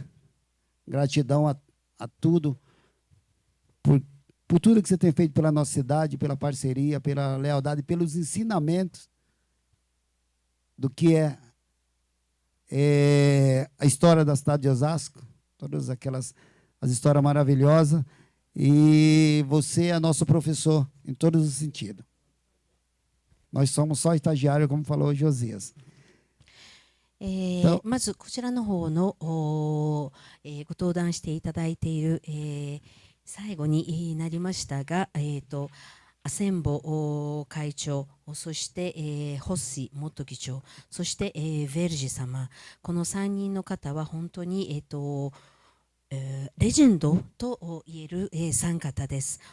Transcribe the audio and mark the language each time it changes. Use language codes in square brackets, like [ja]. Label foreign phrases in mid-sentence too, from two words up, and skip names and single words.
[pt] Gratidão a tudo, por tudo que você tem feito pela nossa cidade, pela parceria, pela lealdade, pelos ensinamentos do que é a história da cidade de Osasco, todas as histórias maravilhosas, e você é nosso professor em todos os sentidos. Nós somos só estagiários, como falou o Josias. [ja] まずこちらの方のご登壇していただいている、最後になりましたが、アセンボ会長、そして、ホッシ元議長、そして、ヴェルジ様、この3人の方は本当に、レジェンドと言える、3方です。